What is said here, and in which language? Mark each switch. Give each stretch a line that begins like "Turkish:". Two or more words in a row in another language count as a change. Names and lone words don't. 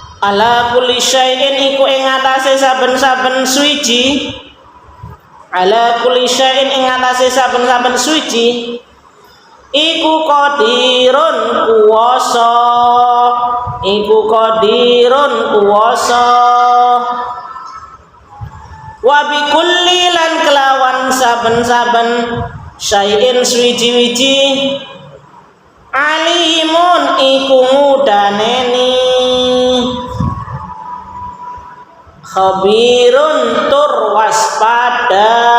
Arabic: ala kulli syai'in
Javanese: iku ing atase saben-saben suci,
Arabic: ala kulli syai'in
Javanese: ing atase saben-saben suci iku qadirun kuwasa, iku qadirun kuwasa.
Arabic: Wa bi kulli
Javanese: lan kelawan saben-saben syai'in suci-wici alimun iku ngudaneni, khabirun tur waspada.